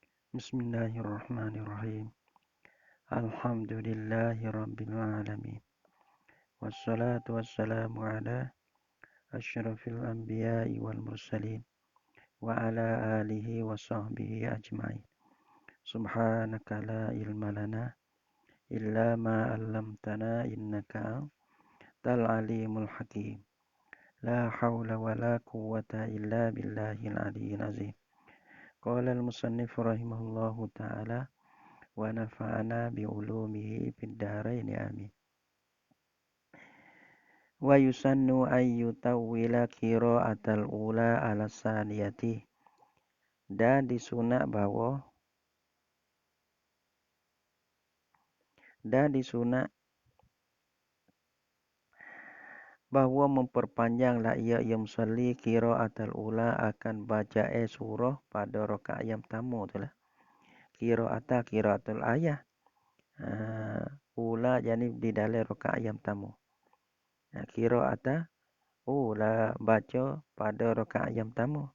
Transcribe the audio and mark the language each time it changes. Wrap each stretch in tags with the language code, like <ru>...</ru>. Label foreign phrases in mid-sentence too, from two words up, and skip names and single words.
<ar>بسم الله الرحمن الرحيم. الحمد لله رب العالمين. والصلاة والسلام على أشرف الأنبياء والمرسلين وعلى آله وصحبه أجمعين. سبحانك لا علم لنا إلا ما علمتنا إنك أنت العليم الحكيم. لا حول ولا قوة إلا بالله العلي العظيم. قال المصنف رحمه الله تعالى ونفعنا بعلومه في الدارين آمين. ويسن أن يطول قراءة الأولى على الثانية,</ar> <ms>dan disunat bahwa memperpanjanglah ia musalli</ms> <ar>قراءة الأولى</ar> <ms>akan baca surah pada rakaat yang pertama tu lah.</ms> <ar>قراءة الآية.</ar> <ms>Ula yani di dalam rakaat yang pertama.</ms> <ar>قراءة الأولى</ar> <ms>baca pada rakaat yang pertama.</ms>